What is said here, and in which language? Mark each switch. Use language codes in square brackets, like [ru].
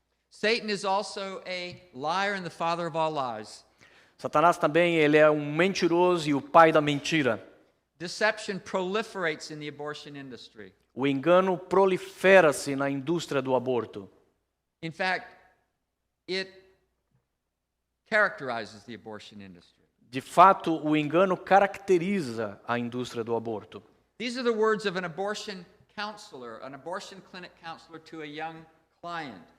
[en] Satan is also a liar and the father of all lies. [pt] Satanás também, ele é um mentiroso e o pai da mentira. [en] Deception proliferates in the abortion industry. [pt] O engano prolifera-se na indústria do aborto. [en] In fact, it characterizes the abortion industry. [pt] De fato, o engano caracteriza a indústria do aborto. [en] These are the words of an abortion counselor, an abortion clinic counselor to a young client.